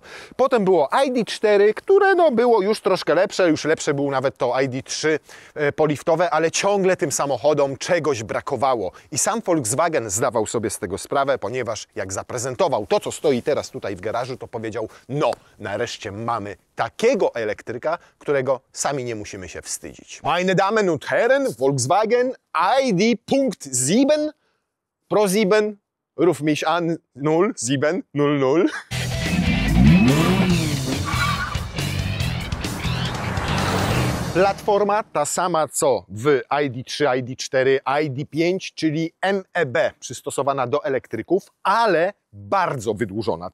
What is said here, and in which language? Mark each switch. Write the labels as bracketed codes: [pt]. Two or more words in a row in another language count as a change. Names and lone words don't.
[pl] Potem było ID.4, które no było już troszkę lepsze, już lepsze było nawet to ID.3 poliftowe, ale ciągle tym samochodom czegoś brakowało. I sam Volkswagen zdawał sobie z tego sprawę, ponieważ jak zaprezentował to, co stoi teraz tutaj w garażu, to powiedział, no nareszcie mamy takiego elektryka, którego sami nie musimy się wstydzić. [de] Meine Damen und Herren, Volkswagen ID.7 Pro 7, ruf mich an 0700. [pl] Platforma ta sama co w ID.3, ID.4, ID.5, czyli MEB przystosowana do elektryków, ale bardzo wydłużona.